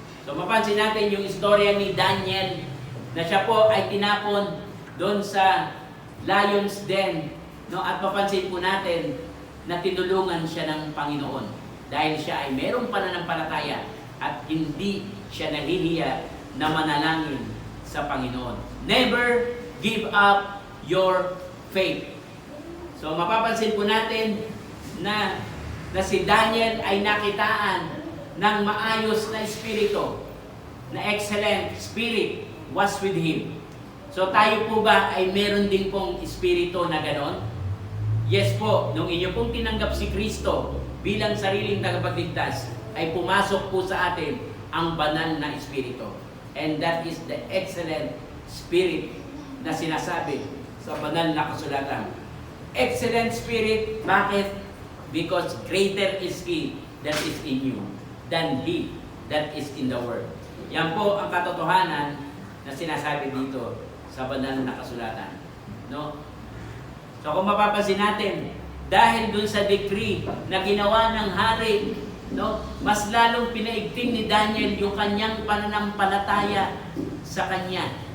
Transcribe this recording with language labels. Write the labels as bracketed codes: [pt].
[tl] So mapansin natin yung istorya ni Daniel na siya po ay tinapon doon sa lion's den. No? At mapansin po natin na tinulungan siya ng Panginoon dahil siya ay mayroong pananampalataya at hindi siya nahihiya na manalangin sa Panginoon. [en] Never give up your faith. [tl] So mapapansin po natin na si Daniel ay nakitaan ng maayos na espiritu, na [en] excellent spirit was with him. [tl] So tayo po ba ay meron din pong espiritu na ganon? Yes po, nung inyo pong tinanggap si Kristo bilang sariling tagapagligtas, ay pumasok po sa atin ang banal na espiritu. [en] And that is the excellent spirit [tl] na sinasabi sa banal na kasulatan. [en] Excellent spirit, bakit? Because greater is He that is in you than he that is in the world. [tl] Yan po ang katotohanan na sinasabi dito sa banal na kasulatan. No? So kung mapapansin natin, dahil dun sa decree na ginawa ng hari, no, mas lalong pinaigting ni Daniel yung kanyang pananampalataya sa kanya.